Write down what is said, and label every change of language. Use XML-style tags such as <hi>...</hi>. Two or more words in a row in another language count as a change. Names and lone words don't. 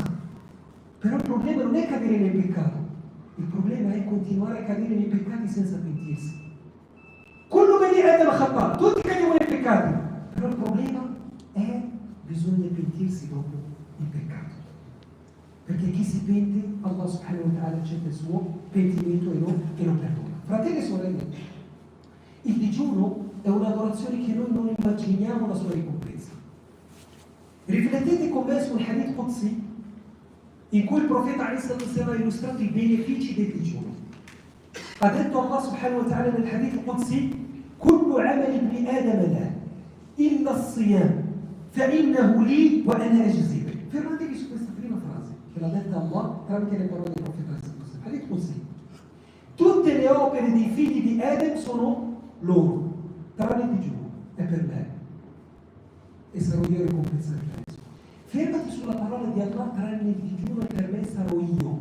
<it>Però il problema non è cadere nel peccato, il problema è continuare a cadere nei peccati senza pentirsi. Quello</it> <ar>بني آدم خطاء,</ar> <it>tutti cadiamo nei peccati, però il problema è bisogna pentirsi dopo il peccato. Perché chi si pente, Allah</it> <ar>سبحانه وتعالى</ar> <it>accetta il suo pentimento e non perdona. Fratelli e sorelle, il digiuno è un'adorazione che noi non immaginiamo la sua ricompensa. Riflettete con me sul</it> <ar>حديث قدسي,</ar> <it>in cui il profeta ha illustrato i benefici del digiuno. Ha detto Allah</it> <ar>سبحانه وتعالى</ar> <it>nel</it> <ar>حديث قدسي: كل عمل ابن آدم له إلا الصيام فإنه لي وأنا أجزي به.</ar> <it>Fermatevi su questa prima frase che l'ha detta Allah tramite le parole del profeta</it> <ar>حديث قدسي.</ar> <it>Tutte le opere dei figli di Adam sono loro, tranne il digiuno, è per me e sarò io a ricompensare per esso. Fermati sulla parola di Allah, tranne il digiuno e per me sarò io.</it>